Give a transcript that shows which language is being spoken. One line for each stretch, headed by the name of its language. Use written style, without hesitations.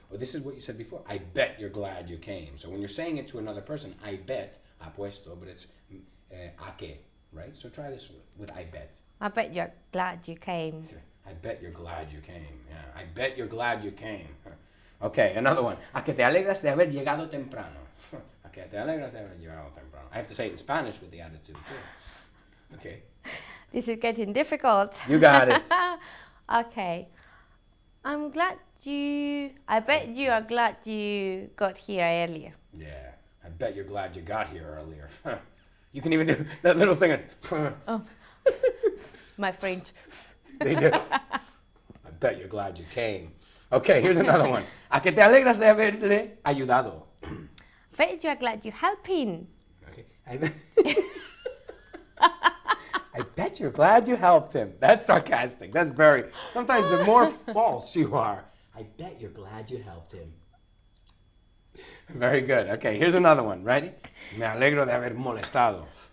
English: Well, this is what you said before. I bet you're glad you came. So when you're saying it to another person, I bet, apuesto, but it's a que, right? So try this with I bet. I bet you're glad you came. I bet you're glad you came. Yeah. I bet you're glad you came. Okay, another one.
Spanish: A que te alegras de haber llegado temprano. A que te alegras de haber llegado temprano.
English: I have to say it in Spanish with the attitude too. Okay. This is getting difficult. You got it. Okay. I bet you are glad you got here earlier. Yeah, I bet you're glad you got here earlier. You can even do that little thing. Oh. My French. They do. I bet you're glad you came. Okay, here's another one.
Spanish: A que te alegras de haberle ayudado.
English: Bet you are glad you're helping. Okay. I bet bet you're glad you helped him. That's sarcastic. That's very, sometimes the more false you are, I bet you're glad you helped him. Very good. Okay, here's another one. Ready?
Spanish: Me alegro de haber molestado.